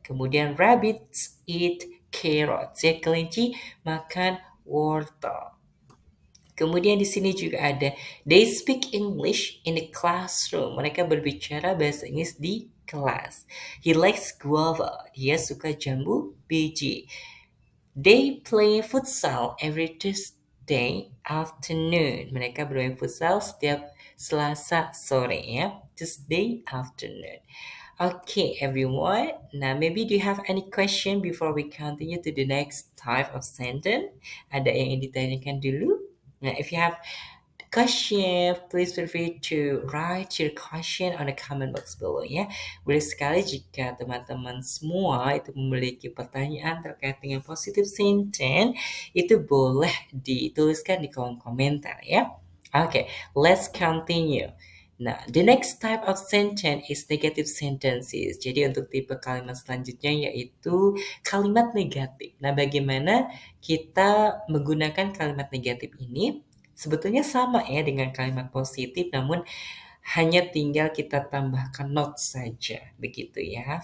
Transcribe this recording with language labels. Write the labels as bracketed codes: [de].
[id] Kemudian [en] rabbits eat carrots. [id] Ya, kelinci makan wortel. Kemudian di sini juga ada [en] they speak English in the classroom. [id] Mereka berbicara bahasa Inggris di kelas. [en] He likes guava. [id] Dia suka jambu biji. [en] They play futsal every Tuesday afternoon. [id] Mereka bermain futsal setiap Selasa sore ya. [en] Tuesday afternoon. Okay, everyone. Now, maybe do you have any question before we continue to the next type of sentence? [id] Ada yang ingin ditanyakan dulu? [en] Now, if you have question, please feel free to write your question on the comment box below ya. [id] Boleh sekali jika teman-teman semua itu memiliki pertanyaan terkait dengan positive sentence, itu boleh dituliskan di kolom komentar ya. [en] Okay, let's continue. Nah, the next type of sentence is negative sentences. [id] Jadi untuk tipe kalimat selanjutnya yaitu kalimat negatif. Nah, bagaimana kita menggunakan kalimat negatif ini? Sebetulnya sama ya dengan kalimat positif, namun hanya tinggal kita tambahkan not saja, begitu ya.